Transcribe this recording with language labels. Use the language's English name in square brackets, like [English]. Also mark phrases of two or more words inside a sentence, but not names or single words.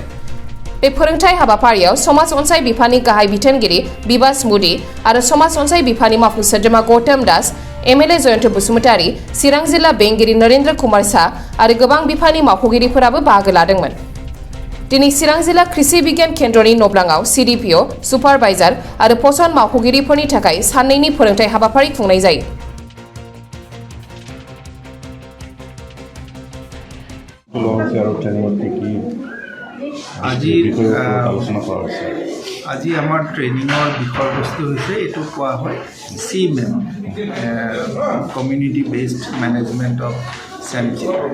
[Bodo] बे फोरोंथाय हाबाफारियाव समाज अनसाय बिफाननि गाहाय बिथोनगिरि बिबास मुदी आरो समाज अनसाय बिफाननि मावफुं सोद्रोमा गौतम दास, MLA जयन्त बसुमतारी, चिरां जिल्ला बेंगिरि नरेन्द्र कुमार शाह आरो गोबां बिफाननि मावख'गिरिफोराबो बाहागो लादोंमोन। दिनै चिरां जिल्ला कृषि बिगियान केन्द्रनि नब्लाङाव CDPO, सुपारभाइजार आरो पसन मावख'गिरिफोरनि थाखाय साननैनि फोरोंथाय हाबाफारि खुंनाय जायो। [Assamese] আজি আমাৰ ট্ৰেইনিঙৰ বিষয়বস্তু হৈছে এইটো কোৱা হয় CMEM, [English] community based management of sanctuary.